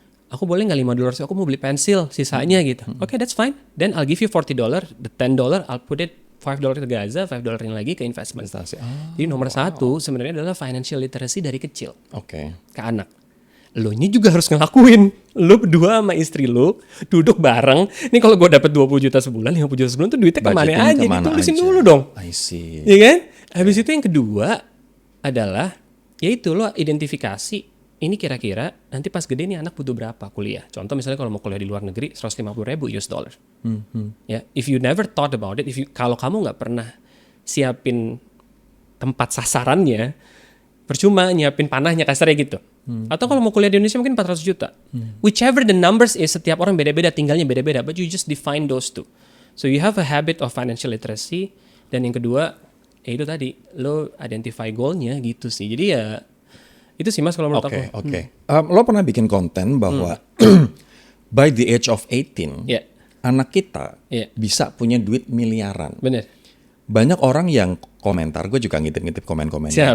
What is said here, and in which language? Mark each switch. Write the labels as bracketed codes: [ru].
[id] Aku boleh nggak $5 sih? Aku mau beli pensil, sisanya gitu. [en] Oke, that's fine. Then I'll give you $40, the $10 I'll put it $5 [id] ke Gaza, $5 lagi ke [en] investment. [id] Investasi. Jadi nomor satu sebenarnya adalah financial literacy dari kecil Oke. ke anak. Lo nya juga harus ngelakuin. Lo berdua sama istri lo duduk bareng. Nih kalau gue dapet 20 juta sebulan, 50 juta sebulan tuh duitnya kemana [en] Budgeting [id] aja? kemana Ditulisin aja. dulu dong. [en] I see. [id] Iya kan? Habis itu yang kedua adalah yaitu lo identifikasi ini kira-kira nanti pas gede nih anak butuh berapa kuliah. Contoh misalnya kalau mau kuliah di luar negeri $150,000. Ya, [en] if you never thought about it, [id] kalau kamu nggak pernah siapin tempat sasarannya, percuma nyiapin panahnya kasarnya gitu. Atau kalau mau kuliah di Indonesia mungkin 400 juta. [en] Whichever the numbers is, [id] setiap orang beda-beda, tinggalnya beda-beda, [en] but you just define those two. So you have a habit of financial literacy. [id] Dan yang kedua, ya itu tadi, lo identify goalnya gitu sih. Jadi ya, itu sih mas kalau menurut aku. Oke. Lo pernah bikin konten bahwa [en] by the age of 18, [id] Ya, anak kita Iya. bisa punya duit miliaran. bener. Banyak orang yang komentar, gue juga ngintip-ngintip komen-komennya